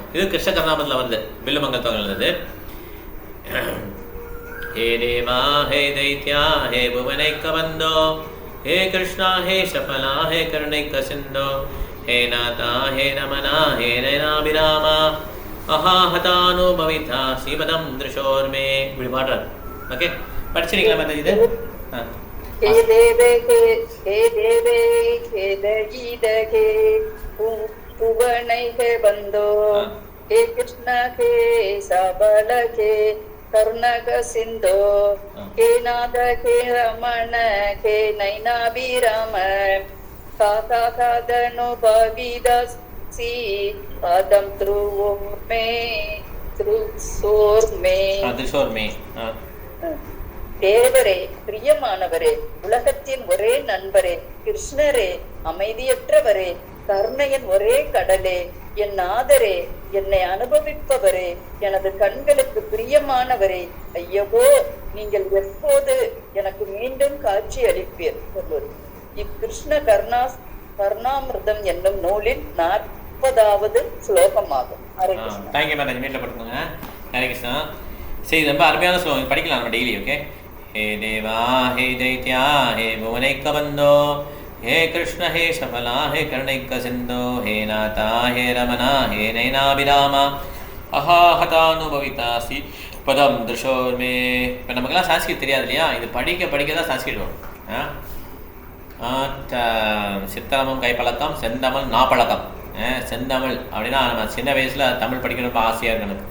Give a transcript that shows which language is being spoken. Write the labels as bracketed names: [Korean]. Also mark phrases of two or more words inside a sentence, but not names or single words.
[Tamil] இது கிருஷ்ண கர்ணாமத்தில் வந்து வில்லுமங்கல் தொகையிலிருந்து [Sanskrit] हे देवा हे दैत्या हे भुवनैक बन्धो हे कृष्णा हे चपला हे करुणैक सिन्धो हे नाथा हे रमणा हे नयनाभिरामा अहाहतानु भविता श्रीपदम् दृशोर्मे. [Tamil] இப்படி பாடுறாரு. ஓகே, படிச்சிருக்கீங்களா மத்த இது? [Sanskrit] हे देवे हे देवे हे दगीदगे पुवनै हे बंदो हे कृष्ण हे सबल हे करुणक सिंधो हे नाथ हे रमण हे नैनाभिराम काका कादनु भविदसि पदम [Tamil] त्रुसोर्मे தேவரே, பிரியமானவரே, உலகத்தின் ஒரே நண்பரே, கிருஷ்ணரே, அமைதியற்றவரே, கருணையின் ஒரே கடலே, என் நாதரே, என்னை அனுபவிப்பவரே, எனது கண்களுக்கு பிரியமானவரே, ஐயவோ நீங்கள் எப்போது எனக்கு மீண்டும் காட்சி அளிப்பீர் சொல்வது இக்கிருஷ்ண கர்ணாமிர்தம் என்னும் நூலின் 40வது ஸ்லோகமாகும். ஹரே கிருஷ்ணா. சரி, ரொம்ப அருமையான ஸ்லோகம், படிக்கலாம் நம்ம டெய்லி. ஓகே, [Sanskrit] हे देवा हे दैत्या हे भुवनैक बंदो हे कृष्ण हे सफला हे करुणैक सिंधो हे नाथा हे रमणा हे नैनाभिरामा [Tamil] அஹாஹதானுபவிதாசி பதம் திருஷோர்மே. இப்போ நமக்கெல்லாம் சான்ஸ்கிரிட் தெரியாது இல்லையா? இது படிக்க படிக்க தான் சான்ஸ்கிரிட் வரும். சித்தரமும் கைப்பழக்கம், செந்தமிழ் நாப்பழக்கம். செந்தமிழ் அப்படின்னா நம்ம சின்ன வயசில் தமிழ் படிக்க ரொம்ப ஆசையாக இருக்கு எனக்கு.